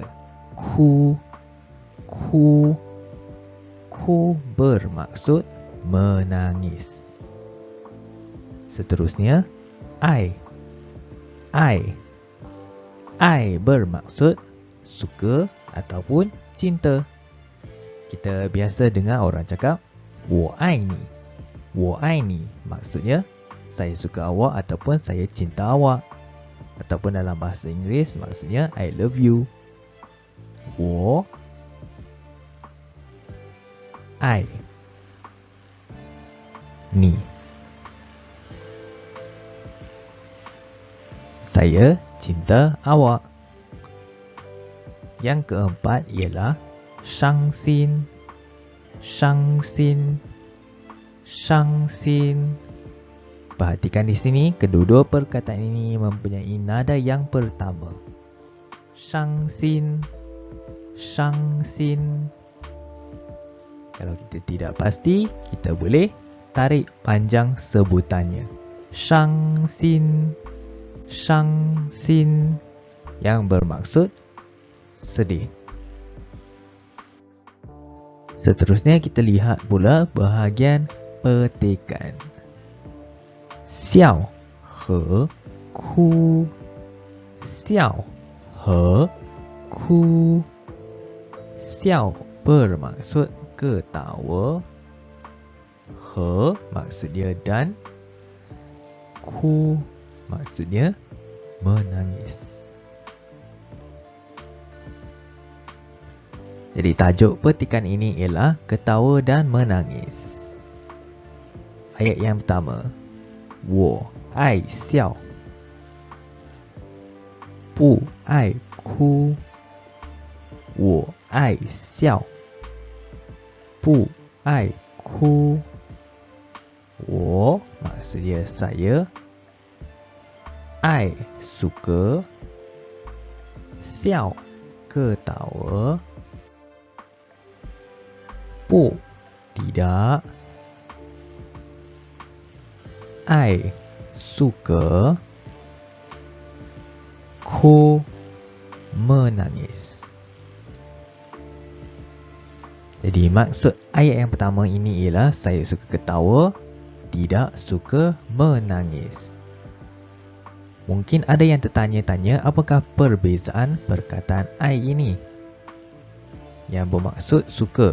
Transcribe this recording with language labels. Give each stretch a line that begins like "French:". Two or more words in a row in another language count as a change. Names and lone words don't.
Malay: Ku, ku. Ku bermaksud menangis. Seterusnya, I. I bermaksud suka ataupun cinta. Kita biasa dengar orang cakap,
Chinese: 我爱你. 我爱你
Malay: maksudnya saya suka awak ataupun saya cinta awak. Ataupun dalam bahasa Inggeris maksudnya
English: I love you.
Chinese: 我爱你.
Malay: Saya cinta awak. Yang keempat ialah 伤心.
Chinese: 伤心. 伤心.
Malay: Perhatikan di sini, kedua-dua perkataan ini mempunyai nada yang pertama.
Chinese: 伤心. 伤心.
Malay: Kalau kita tidak pasti, kita boleh tarik panjang sebutannya. 伤心. 伤心 yang bermaksud sedih. Seterusnya kita lihat pula bahagian petikan.
Chinese: 笑和哭. 笑和哭.
Malay: Xiao bermaksud ketawa. He maksudnya dan. Ku maksudnya menangis. Jadi tajuk petikan ini ialah ketawa dan menangis. Ayat yang pertama.
Chinese: 我爱笑. 不爱哭. 我爱笑. 不爱哭.
Malay: 我 maksudnya saya. 爱 suka. 笑 ketawa. 不 tidak. 爱 suka. 哭 menangis. Jadi maksud ayat yang pertama ini ialah saya suka ketawa, tidak suka menangis. Mungkin ada yang tertanya-tanya apakah perbezaan perkataan I ini yang bermaksud suka.